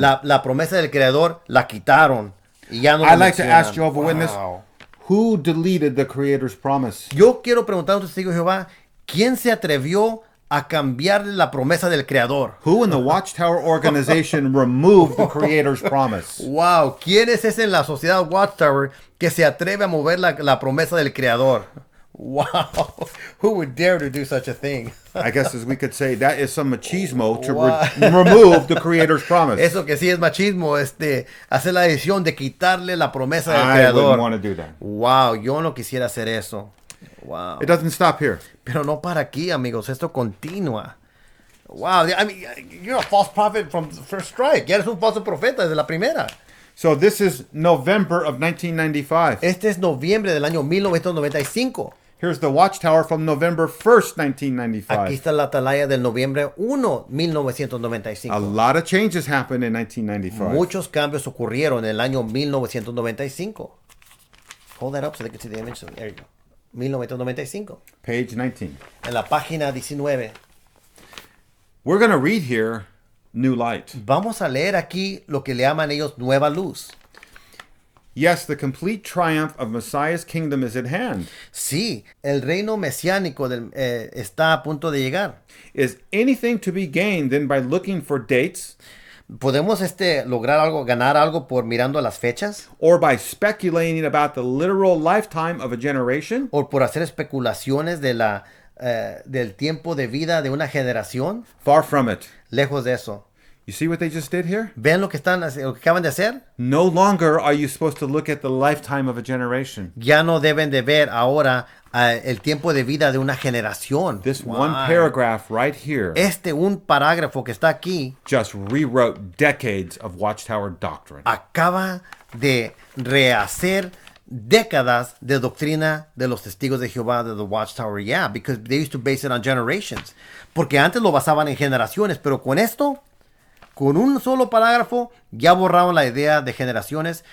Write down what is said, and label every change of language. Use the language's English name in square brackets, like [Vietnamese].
[Spanish] La promesa del creador la quitaron y ya no [English] I'd [Spanish] lo [English] like to [Spanish] mencionan. [English] ask Jehovah Witness, Wow. who deleted the Creator's promise? [Spanish] Yo quiero preguntar a un testigo de Jehová, ¿quién se atrevió a cambiarle la promesa del creador? [English] Who in the Watchtower organization removed the Creator's promise? [Spanish] Wow, ¿quién es ese en la sociedad Watchtower que se atreve a mover la promesa del creador? [English] Wow, who would dare to do such a thing? I guess as we could say, that is some machismo to Wow. remove the Creator's promise. [Spanish] Eso que sí es machismo, hacer la decisión de quitarle la promesa del [English] I [Spanish] creador. [English] wouldn't want to do that. [Spanish] Wow, yo no quisiera hacer eso. [English] Wow. It doesn't stop here. [Spanish] Pero no para aquí, amigos. Esto continúa. [English] Wow, I mean, you're a false prophet from the first strike. [Spanish] Ya eres un falso profeta desde la primera. [English] So this is November of 1995. [Spanish] Este es noviembre del año 1995. [English] Here's the Watchtower from November 1st, [Spanish] Aquí [English] 1995. [Spanish] está la atalaya del noviembre 1, [English] A [Spanish] 1995. [English] lot of changes happened in 1995. [Spanish] Muchos cambios ocurrieron en el año 1995. [English] Hold that up so they can see the image. There you go. 1995. Page 19. [Spanish] En la página 19. [English] We're going to read here New Light. [Spanish] Vamos a leer aquí lo que le llaman ellos nueva luz. [English] Yes, the complete triumph of Messiah's kingdom is at hand. [Spanish] Sí, el reino mesiánico está a punto de llegar. [English] Is anything to be gained then by looking for dates [Spanish] ¿Podemos lograr algo, ganar algo por mirando las fechas? [English] or by speculating about the literal lifetime of a generation? [Spanish] ¿O por hacer especulaciones del tiempo de vida de una generación? [English] Far from it. [Spanish] Lejos de eso. [English] You see what they just did here? [Spanish] ¿Ven lo que acaban de hacer? [English] No longer are you supposed to look at the lifetime of a generation. [Spanish] Ya no deben de ver ahora el tiempo de vida de una generación. [English] This Why? one paragraph right here [Spanish] Un parágrafo que está aquí [English] just rewrote decades of Watchtower doctrine. [Spanish] acaba de rehacer décadas de doctrina de los testigos de Jehová de the Watchtower. [English] Yeah, because they used to base it on generations. [Spanish] Porque antes lo basaban en generaciones, pero con esto, con un solo parágrafo, ya borraron la idea de generaciones.